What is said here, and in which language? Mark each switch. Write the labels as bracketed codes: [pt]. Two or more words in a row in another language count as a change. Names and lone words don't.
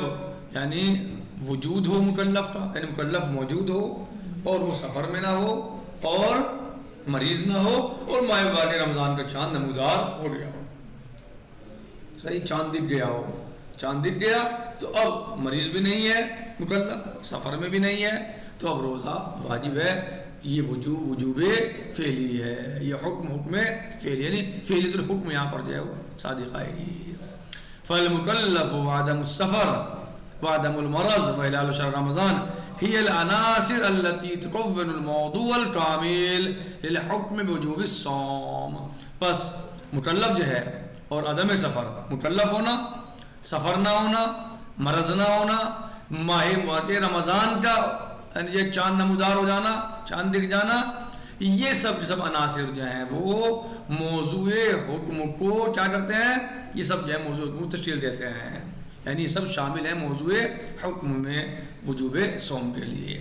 [ur] جب یعنی وجود ہو مکلف کا، یعنی مکلف موجود ہو اور وہ سفر میں نہ ہو اور مریض نہ ہو اور ماہ مبارک رمضان کا چاند نمودار ہو گیا ہو، صحیح چاند دکھ گیا ہو، چاند دکھ گیا تو اب مریض بھی نہیں ہے مکلف، سفر میں بھی نہیں ہے، تو اب روزہ واجب ہے۔ یہ وجوب فعلی ہے، یہ حکم فعلی، یعنی [ar] فعلیت الحکم [ur] یہاں پر جو ہے وہ صادق آئے گی۔ [ar] فالمکلف وعدم السفر وعدم المرض وهلال شهر رمضان هي العناصر التي تكون الموضوع الكامل للحكم بوجوب الصوم۔ [ur] بس مکلف جو ہے اور عدم سفر، مکلف ہونا، سفر نہ ہونا، مرض نہ ہونا، ماہ مبارک رمضان کا یہ چاند نمودار ہو جانا، چاند دکھ جانا، یہ سب عناصر جو ہیں وہ موضوع حکم کو کیا کرتے ہیں، یہ سب جو ہے موضوع حکم کو تشکیل دیتے ہیں، یعنی یہ سب شامل ہیں موضوع حکم میں وجوب صوم کے لیے۔